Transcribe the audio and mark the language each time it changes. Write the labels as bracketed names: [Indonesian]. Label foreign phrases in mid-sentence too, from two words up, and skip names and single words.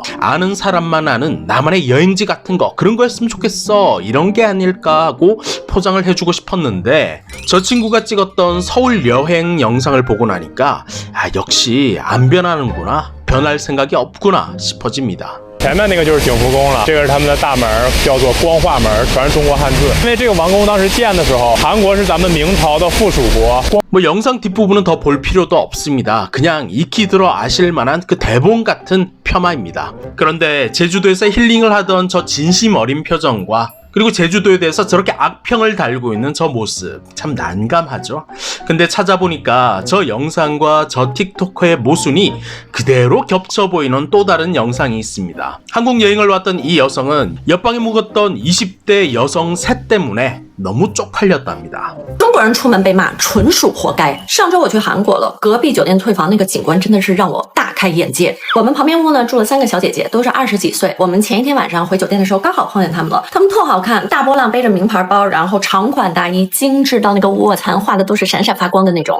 [Korean] 아는 사람만 아는 나만의 여행지 같은 거 그런 거였으면 좋겠어. 이런 게 아닐까 하고 포장을 해주고 싶었는데 저 친구가 찍었던 서울 여행 영상을 보고 나니까 아 역시 안 변하는구나. 변할 생각이 없구나 싶어집니다. [Chinese] 前面那个就是景福宫了，这个是他们的大门，叫做光化门，全是中国汉字。因为这个王宫当时建的时候，韩国是咱们明朝的附属国。 [Korean] 뭐 영상 뒷부분은 더 볼 필요도 없습니다. 그냥 익히 들어 아실 만한 그 대본 같은 폄하입니다. 그런데 제주도에서 힐링을 하던 저 진심 어린 표정과 그리고 제주도에 대해서 저렇게 악평을 달고 있는 저 모습 참 난감하죠. 근데 찾아보니까 저 영상과 저 틱토커의 모순이 그대로 겹쳐 보이는 또 다른 영상이 있습니다. 한국 여행을 왔던 이 여성은 옆방에 묵었던 20대 여성 셋 때문에 너무 쪽팔렸답니다. [Chinese] 中国人出门被骂纯属活该。上周我去韩国了，隔壁酒店退房那个景观真的是让我大开眼界。我们旁边屋呢住了3个小姐姐，都是20几岁。我们前一天晚上回酒店的时候刚好碰见她们了，她们特好看，大波浪背着名牌包，然后长款大衣，精致到那个卧蚕画的都是闪闪发光的那种。